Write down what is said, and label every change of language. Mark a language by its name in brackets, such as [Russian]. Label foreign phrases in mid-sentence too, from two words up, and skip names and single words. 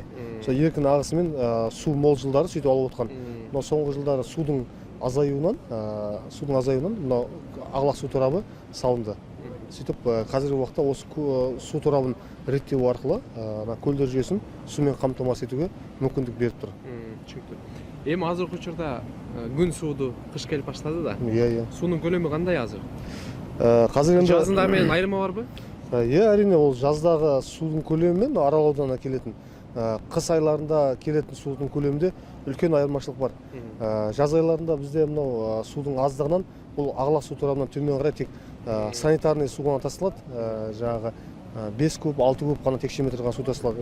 [Kazakh] Сол еркін ағысымен су мол жылдары сөйтіп алып отқан. Но соңғы жылдары судың азаюынан мынау Ағлақ су торабы салынды. Сөйтіп қазіргі уақытта осы су торабын реттеу арқылы көлдер жүйесін сумен қамтамасыз етуге мүмкіндік беріп тұр. Түсінікті. [Kyrgyz] Эми азыркы учурда күн сууду кыш келип баштады да. [Kazakh] Иә. [Kyrgyz] Суунун көлөмү кандай азыр? [Kazakh] Қазір енді [Kyrgyz] Жазында менен айырма барбы? [Kazakh] Иә, әрине, ол жаздағы судың көлемі мен Арал ауданына келетін. Қыс айларында келетін судың көлемінде үлкен айырмашылық бар. Жаз айларында бізде мынау судың аздығынан бұл Ағлақ су торабынан төмен қарай тек санитарный су ғана тасылады. Жаңағы 5 куб, 6 куб қана текше метр ғана су тасылады.